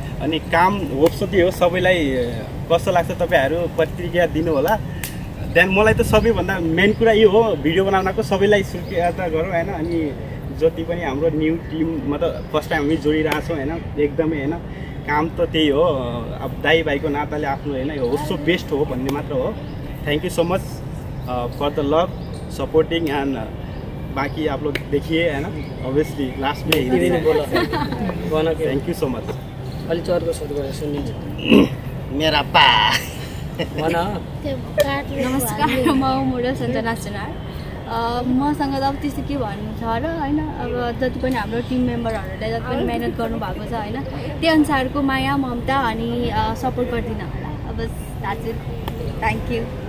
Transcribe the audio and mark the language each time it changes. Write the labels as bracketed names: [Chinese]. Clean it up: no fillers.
[Nepali] अनि काम होप्स त्यो हो सबैलाई कस्तो लाग्छ तपाईँहरू प्रतिक्रिया दिनु होला। देन मलाई त सबैभन्दा मेन कुरा यो हो भिडियो बनाउनको सबैलाई शुभकामना गरौँ होइन। अनि जति पनि हाम्रो न्यू टिम मतलब फर्स्ट टाइम हामी जोडिरहेछौँ होइन एकदमै होइन, काम त त्यही हो अब दाइ भाइको नाताले आफ्नो होइन यो होस् सो बेस्ट हो भन्ने मात्र हो। [English] thank you so much for the love supporting and [Hindi] बाकी आप लोग देखिए है ना, [English] obviously last [Hindi] में हिंदी में बोला [English] Thank you so much. [Nepali] अलि चर्को सुरु गरेर सुनिन्छ मेरा पा नमस्कार, म मोडल सञ्जना सुनार। मसँग त अब त्यस्तो के भन्नु छ र होइन, अब जति पनि हाम्रो टिम मेम्बरहरूले जति पनि मेहनत गर्नुभएको छ होइन त्यही अनुसारको माया ममता अनि सपोर्ट गरिदिनु होला। [English] अब that's it, thank you.